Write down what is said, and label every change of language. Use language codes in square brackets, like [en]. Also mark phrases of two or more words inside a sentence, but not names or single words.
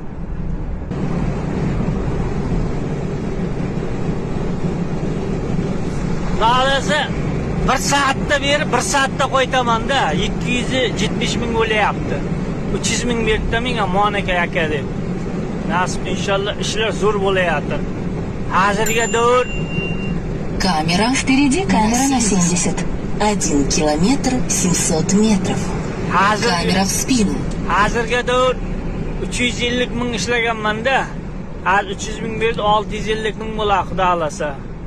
[uz] Nalasa 1 soatda berib 1 soatda qo'ytaman-da. 270 ming bo'layapti. 300 ming berdi menga Monakay aka deb. Nasib inshaalloh ishlar zo'r bo'layapti. Hozirga davr [ru] Камера. Впереди камера на 70. 1 километр 700 метров. Камера в спину. [uz] Hozirga davr 350 ming ishlaganman-da. Hozir 300 ming berdi, 650 ming bo'lar xudo xolasa.